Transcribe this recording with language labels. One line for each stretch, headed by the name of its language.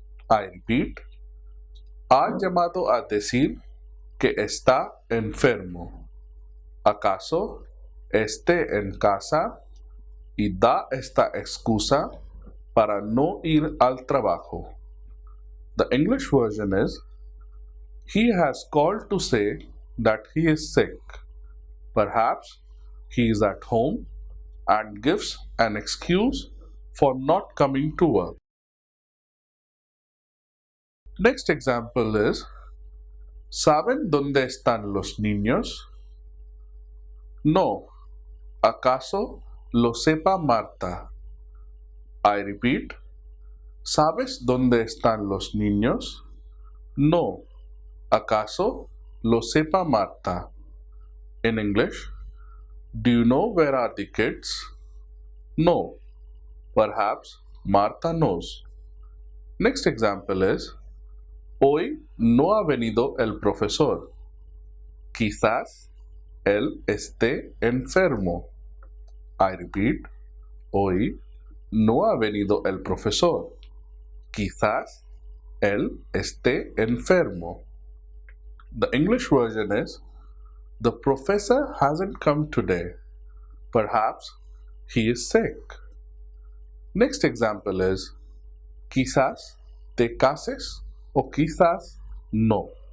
English: I repeat,
Spanish: ha llamado a decir que está enfermo. ¿Acaso esté en casa y da esta excusa para no ir al trabajo?
English: The English version is, he has called to say that he is sick. Perhaps he is at home and gives an excuse for not coming to work. Next example is,
Spanish: ¿saben dónde están los niños? No. ¿Acaso lo sepa Marta?
English: I repeat,
Spanish: ¿sabes dónde están los niños? No. ¿Acaso lo sepa Marta?
English: In English, do you know where are the kids? No. Perhaps Marta knows. Next example is,
Spanish: hoy no ha venido el profesor. Quizás él esté enfermo.
English: I repeat,
Spanish: hoy no ha venido el profesor. Quizás él esté enfermo.
English: The English version is, the professor hasn't come today. Perhaps he is sick. Next example is,
Spanish: quizás te cases o quizás no.